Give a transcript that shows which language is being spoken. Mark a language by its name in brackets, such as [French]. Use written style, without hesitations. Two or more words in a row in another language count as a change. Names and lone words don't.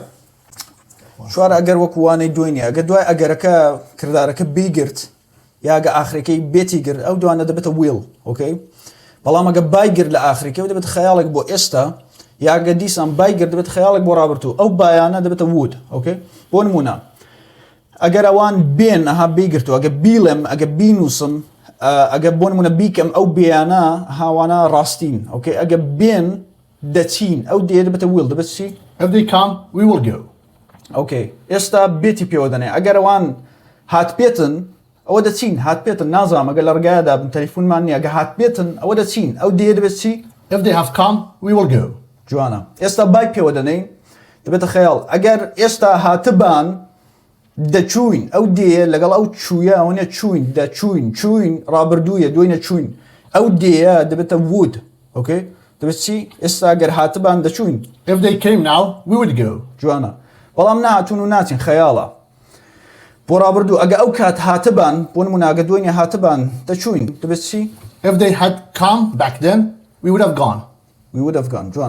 [Central Kurdish] چوار ئەگەر وەکووانەی دوێنێ ئەگە دوای ئەگەرەکە کردارەکە بیگرت یاگە ئاخرەکەی بێتی گرت ئەو دوانە دەبێتە ویل ئۆکەی بەڵام ئەگە بایگرت لە ئاخرەکەی دەبێت خەیاڵێک بۆ ئێستا یاگە دیسان بایگرت دەبێت خەیاڵێک بۆ ڕابرتوو ئەو بایانە دەبێتە وود ئۆکەی بۆ نمونە ئەگەر ئەوان بێن ئەها بیگرتو ئەگە بیڵێم ئەگە بینووسم ئەگە بۆ نمونە بیکەم ئەو بیانە هاوانە ڕاستین ئۆکەی ئەگە بێن دەچین ئەو دێ دەبێتە ویل دەبێت چی [English] If they come, we will go. [Central Kurdish] ئۆکەی ئێستا بێتی پێوە دەنێ ئەگەر ئەوان هات پێتن ئەوە دەچین هات پێتن نازانم ئەگە لە ڕگایەدا بن تەلیفۆنمان نییە ئەگە هات پێتن ئەوە دەچین ئەو دێ دەبێت چی [English] If they have come, we will go. [Central Kurdish] جوانە ئێستا بای پێوە دەنێین دەبێتە خەیاڵ ئەگەر ئێستا هاتبان دەچوین ئەو دێ لەگەڵ ئەو چوویە ئەوەنە چوین دەچوین چوین ڕابردوویە دوێنە چوین ئەو دێە دەبێتە وود ئۆکەی دەبێت چی ئێستا ئەگەر هاتبان دەچوین [English] If they came now, we would go. [Central Kurdish] جوانە بەڵام نهاتون و ناچین خەیاڵە بۆ ڕابردوو ئەگە ئەو کات هاتبان بۆ نمونە ئەگە دوێنێ هاتبان دەچوین دەبێت چی [English] If they had come back then, we would have gone. we would have gone جوان